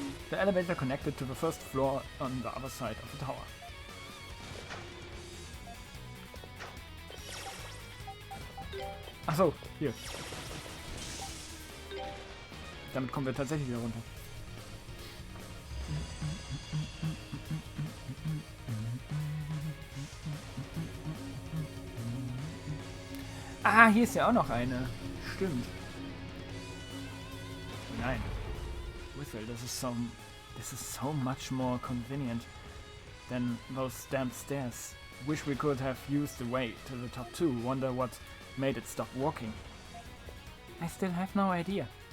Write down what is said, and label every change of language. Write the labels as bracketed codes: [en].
[en] The elevator connected to the first floor on the other side of the tower. [de] Ach so, hier. Damit kommen wir tatsächlich wieder runter. Ah, hier ist ja auch noch eine. Stimmt. Nein. [en] Whistle, this is so much more convenient than those damn stairs. Wish we could have used the way to the top too. Wonder what made it stop walking. I still have no idea.